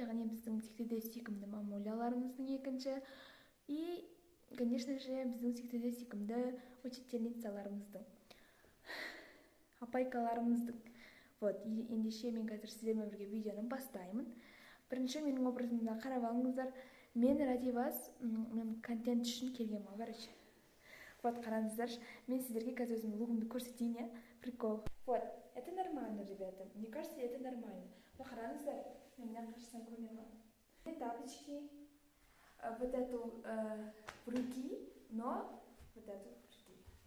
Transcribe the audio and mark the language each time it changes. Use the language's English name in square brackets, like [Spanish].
[Kazakh] Яғни біздің сектеде сүйкімді мамуляларымыздың екінші. [Russian] И, конечно же, [Kazakh] біздің сектеде сүйкімді учительницаларымыздың, апайкаларымыздың. Вот, ендеше мен қазір сіздермен бірге видеоны бастаймын. Бірінші менің образымда қарап алыңыздар. Мен [Russian] ради вас, [Kazakh] мен контент үшін келгенмін, короче. Вот, қараңыздар, мен сіздерге қазір өзімнің лугымды көрсетейін, я? [Russian] Прикол. Вот, это нормально, ребята. Мне кажется, это нормально. [Kazakh] Но қараңыздар, мен мына қашсам көрмеймін. [Russian] Тапочки, вот эту в руки, но вот эту в руки.